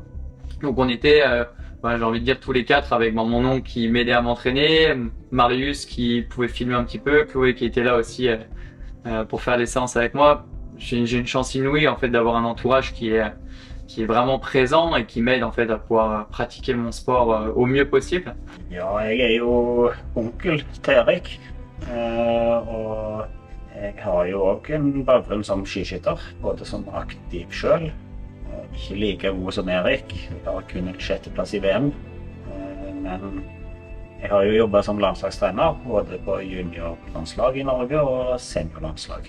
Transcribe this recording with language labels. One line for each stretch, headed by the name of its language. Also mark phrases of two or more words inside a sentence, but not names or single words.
French: Donc on était j'ai envie de dire tous les quatre avec mon oncle qui m'aidait à m'entraîner, Marius qui pouvait filmer un petit peu, Chloé qui était là aussi pour faire les séances avec moi. J'ai une chance inouïe en fait d'avoir un entourage qui est vraiment présent et qui m'aide en fait à pouvoir pratiquer mon sport au mieux possible.
Norwegian: Ja, jeg er jo onkel til Erik, og jeg har jo også en bakgrunn som skiskytter, både som aktiv selv. Ikke like god som Erik, jeg har kun en 6. plass i VM, men jeg har jo jobbet som landslagstrener, både på juniorlandslag i Norge og seniorlandslag.